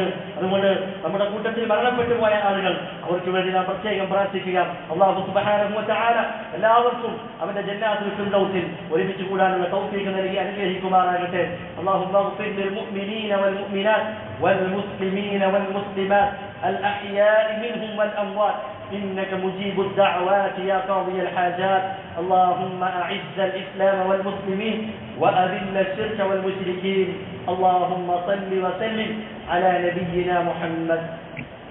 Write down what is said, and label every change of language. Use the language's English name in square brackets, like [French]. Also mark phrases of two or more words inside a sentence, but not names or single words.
[Malayalam] അതുകൊണ്ട് നമ്മുടെ കൂട്ടത്തിൽ മരണപ്പെട്ടു പോയ ആളുകൾ അവർക്ക് വേണ്ടി നാം പ്രത്യേകം പ്രാർത്ഥിക്കുക. [Arabic] الله سبحانه وتعالى [Malayalam] എല്ലാവർക്കും അവന്റെ ജന്നാത്തുൽ ഫിർദൗസിൽ ഒരുമിച്ച് കൂടാനുള്ള തൗഫീഖ് നൽകി അനുഗ്രഹിക്കുമാറാകട്ടെ. [Arabic] اللهم اغفر للمؤمنين والمؤمنات والمسلمين والمسلمات الأحياء منهم والأموات إنك مجيب الدعوات يا قاضي الحاجات. اللهم أعز الإسلام والمسلمين وأذل الشرك والمشركين. اللهم صل وسلم على نبينا محمد.